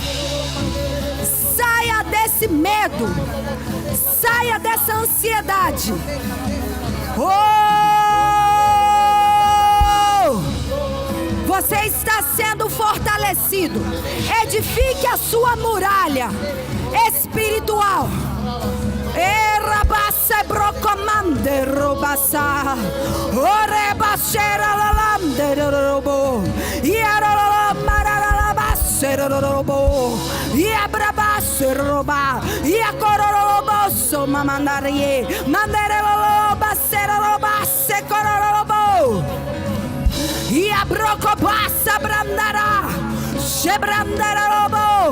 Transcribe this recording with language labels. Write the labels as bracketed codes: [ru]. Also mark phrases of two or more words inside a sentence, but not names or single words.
[pt] Saia desse medo. Saia dessa ansiedade. Você está sendo fortalecido. Edifique a sua muralha espiritual. Erabassa brocomande robassa. Orebachera lalande robo. Iaralamaralabasse robo. Iabrabasse roba. Iacororobosso mamandarie. Manderolobasse robasse cororobo. Iabrocobassa brandará. Chebrandara robo.